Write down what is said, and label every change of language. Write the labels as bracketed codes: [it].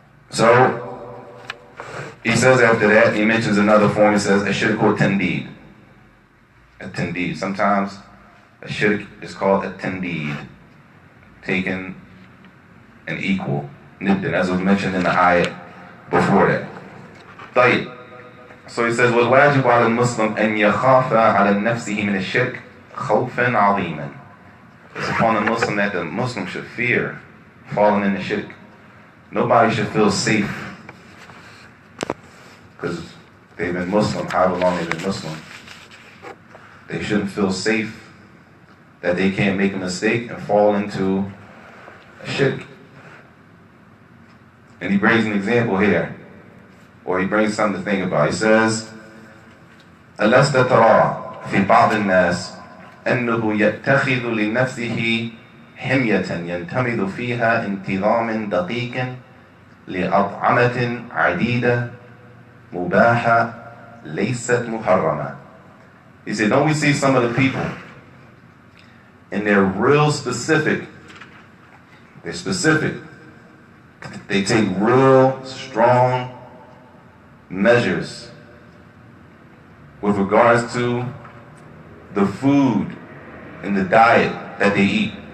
[en] So, he says after that, he mentions another form, he says, Shirk or Tandeed. A Tandeed. Sometimes a Shirk is called a Tandeed, taken and equal. Nibdan, as was mentioned in the ayat before that. [ar] طيب. [en] So he says, [ar] وَالْوَاجِبُ عَلَى الْمُسْلِمِ أَنْ يَخَافَ عَلَى نَفْسِهِ مِنَ الشِّرْكِ خَوْفًا عَظِيمًا. [en] It's upon the Muslim that the Muslim should fear falling in the shirk. Nobody should feel safe because they've been Muslim, however long they've been Muslim. They shouldn't feel safe that they can't make a mistake and fall into a shirk. And he brings an example here, or he brings something to think about. He says, [ar] أَلَسْتَ تَرَى فِي بَعْضِ النَّاسِ أنه يتخذ لنفسه حمية ينتمد فيها انتظام دقيق لأطعمة عديدة مباحة ليست محرمة. [en] He said, don't we see some of the people, and they're real specific. They're specific. They take real strong measures with regards to the food and the diet that they eat.